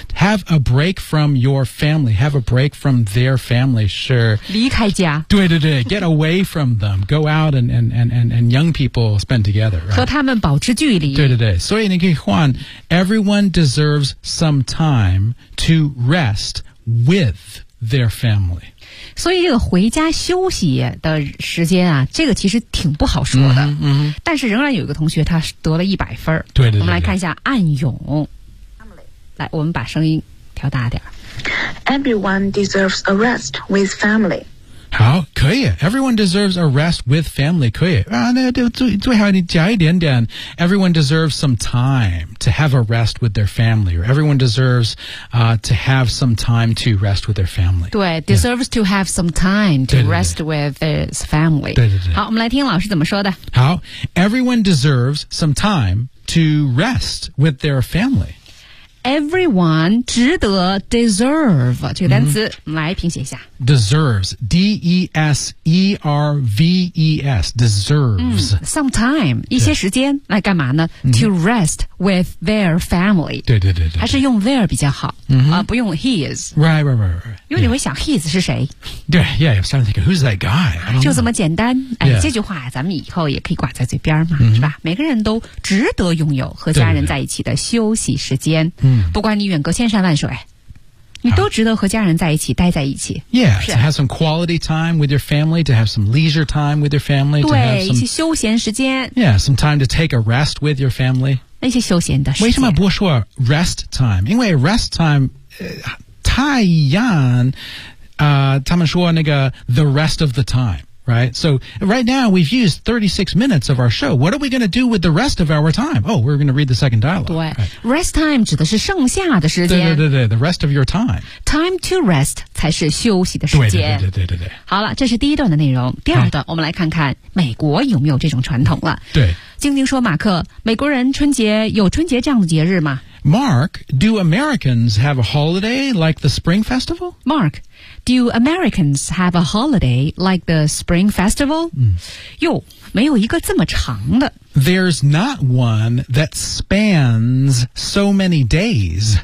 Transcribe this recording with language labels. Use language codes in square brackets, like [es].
[en] Have a break from your family， have a break from their family 是 [zh] 离开家。 [en] 对对对 ，get away from them， go out and young people spend together、right? [zh] 和他们保持距离。对对对，所以你可以。 [en] One, everyone deserves some time to rest with their family. [zh] 所以这个回家休息的时间啊，这个其实挺不好说的。嗯哼，嗯哼，但是仍然有一个同学他得了100分。对 对, 对, 对，我们来看一下暗涌。来，我们把声音调大点。 [en] Everyone deserves a rest with family. [zh] 好，可以。 [en] Everyone deserves a rest with family. [zh] 可以啊，那最好你加一点点。 [en] Everyone deserves some time to have a rest with their family. Or everyone deserves to have some time to rest with their family. 对、yeah. ，deserves to have some time to [zh] 对对对 [en] rest with his family. [zh] 对对对。好，我们来听老师怎么说的。 [en] 好 ，Everyone deserves some time to rest with their family. [zh] Everyone 值得 deserve 这个单词、mm-hmm. 来拼写一下 [en] deserves D-E-S-E-R-V-E-S deserves、 [zh] mm, [en] some time [zh] 一些时间来干嘛呢、mm-hmm. [en] to rest with their family [zh] 对对 对, 对, 对还是用 their 比较好、 mm-hmm. 不用 his [en] right [zh] 因为你会想 his 是谁 [en] 对 yeah I'm starting to think who's that guy [zh] 就这么简单、 yeah. 这句话咱们以后也可以挂在嘴边嘛、 mm-hmm. 是吧每个人都值得拥有和家人在一起的休息时间对对对嗯，不管你远隔千山万水，你都值得和家人在一起，待在一起。 [en] Yeah, to have some quality time with your family, to have some leisure time with your family. [zh] 对，一些休闲时间。 [en] Yeah, some time to take a rest with your family. [zh] 那些休闲的时间。为什么不说 rest time? 因为 rest time,太一样，他们说那个 [en] the rest of the time. [zh] Right? [en] So right now we've used 36 minutes of our show. What are we going to do with the rest of our time? Oh, we're going to read the second dialogue. [zh] 对、right. Rest time 指的是剩下的时间。 [en] 对对对对 the rest of your time. [zh] Time to rest 才是休息的时间。对对对对 对, 对, 对, 对好了这是第一段的内容。第二段、啊、我们来看看美国有没有这种传统了。对。晶晶说马克美国人春节有春节这样的节日吗 [en] Mark, do Americans have a holiday like the Spring Festival? Mark,Do Americans have a holiday like the Spring Festival? 哟、嗯， [zh] 没有一个这么长的。 [en] There's not one that spans so many days.